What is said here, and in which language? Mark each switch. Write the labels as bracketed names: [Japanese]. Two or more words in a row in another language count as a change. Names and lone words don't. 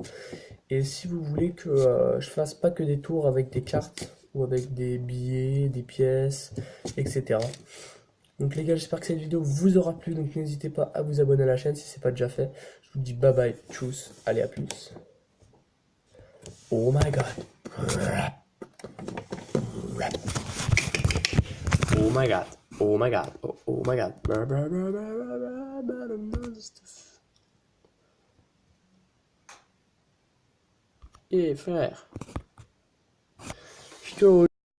[French] Et si vous voulez que je fasse pas que des tours avec des cartes, ou avec des billets, des pièces, etc. Donc les gars, j'espère que cette vidéo vous aura plu, donc n'hésitez pas à vous abonner à la chaîne si c'est pas déjà fait. Je vous dis [English] bye bye, [French] tchuss, allez à plus. [English] Oh my god. Oh my god. Oh my god. Oh my god. [French] Et frère.